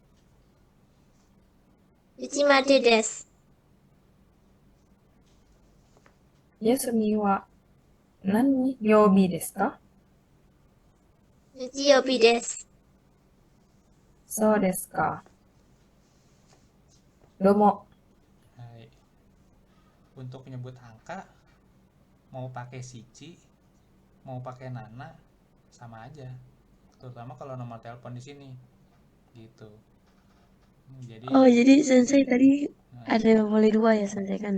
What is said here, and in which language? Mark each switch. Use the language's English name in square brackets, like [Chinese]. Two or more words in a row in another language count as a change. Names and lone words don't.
[Japanese] いちまでです. 休みは何曜日ですか？日曜日です. そうですか。どうも。はい. [Indonesian] Untuk nyebut angka mau pakai shichi, mau pakai nana sama aja. Terutama kalau nomor telepon di sini. Gitu. Jadi Oh, jadi Sensei tadi ada boleh 2 ya, Sensei kan?